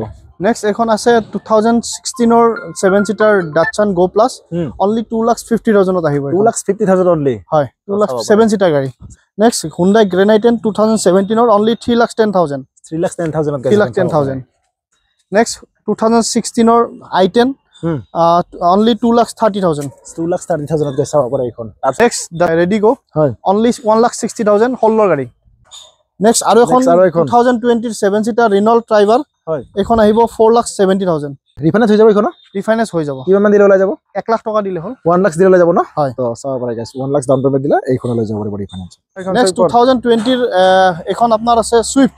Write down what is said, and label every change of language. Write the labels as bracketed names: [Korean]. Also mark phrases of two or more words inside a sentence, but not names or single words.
[Assamese] নেক্সট এখন আছে 2016 ৰ 7 সিটাৰ ডাটসন গো প্লাস অনলি 2,50,000 ত আহিব 2,50,000 অনলি হয় 7 সিটাৰ গাড়ী নেক্সট Hyundai Granite 2017 ৰ অনলি 3,10,000 3,10,000 3,10,000 নেক্সট 2016 ৰ i10 only 2,30,000 2,30,000 কে চাব পাৰে এখন [English] next ready go [Assamese] হয় only 1,60,000 হলৰ গাড়ী next আৰু এখন 2020 7 সিটাৰ Renault Triber হয় এখন আহিব 4,70,000 ৰিফাইনেন্স হৈ যাব এখন ৰিফাইনেন্স হৈ যাব কিমান মান দিলে ওলাই যাব 1 লাখ টকা দিলে হ'ল 1 লাখ দিলে ওলাই যাব ন হয় তো চাব পাৰে গাইস 1 লাখ [English] down payment [Assamese] দিলে এইখন লৈ যাব পাৰিব ৰিফাইনেন্স next 2020 ৰ এখন আপোনাৰ আছে Swift